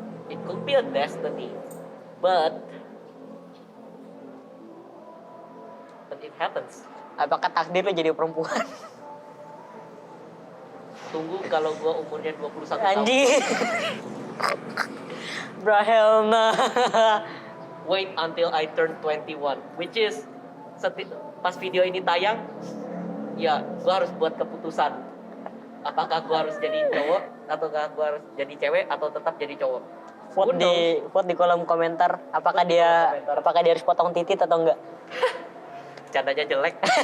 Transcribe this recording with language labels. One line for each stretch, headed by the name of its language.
English: It could be a destiny, but it happens.
Indonesian: Apakah takdir lu jadi perempuan? Tunggu kalau gua umurnya 21 tahun. Anjing.
English: Bro, hell nah. Wait until I turn 21, which is
Indonesian: pas video ini tayang, ya gue harus buat keputusan. Apakah gue harus jadi cowok, ataukah gue harus jadi cewek, atau tetap jadi cowok. Vote di kolom komentar apakah Vote di kolom komentar. apakah dia harus potong titit atau enggak. Candanya jelek.